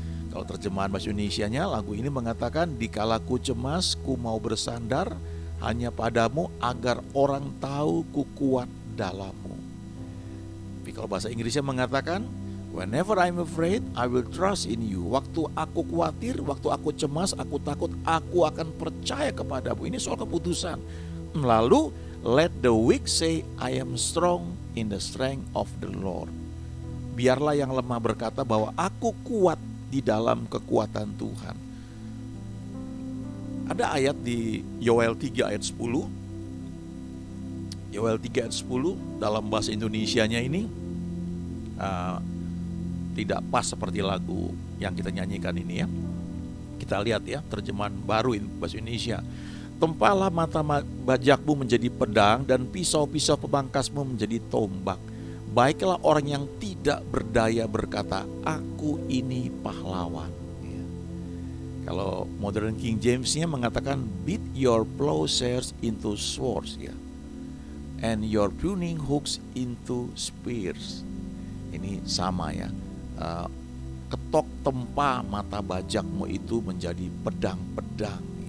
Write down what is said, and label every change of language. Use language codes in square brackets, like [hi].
[id] Kalau terjemahan bahasa Indonesianya, lagu ini mengatakan dikala ku cemas, ku mau bersandar hanya padamu agar orang tahu ku kuat dalammu. Tapi kalau bahasa Inggrisnya mengatakan [en] whenever I'm afraid, I will trust in you. [id] Waktu aku khawatir, waktu aku cemas, aku takut, aku akan percaya kepadamu. Ini soal keputusan. Lalu [en] let the weak say I am strong in the strength of the Lord. [id] Biarlah yang lemah berkata bahwa aku kuat di dalam kekuatan Tuhan. Ada ayat di Yoel 3 ayat 10. Yoel 3 ayat 10 dalam bahasa Indonesianya ini tidak pas seperti lagu yang kita nyanyikan ini ya. Kita lihat ya, terjemahan baru itu bahasa Indonesia. Tempalah mata bajakmu menjadi pedang dan pisau-pisau pemangkasmu menjadi tombak. Baiklah orang yang tidak berdaya berkata, aku ini pahlawan. Ya. Kalau Modern King James-nya mengatakan, [en] beat your plowshares into swords, ya, and your pruning hooks into spears. [id] Ini sama ya. Ketok tempa mata bajakmu itu menjadi pedang-pedang.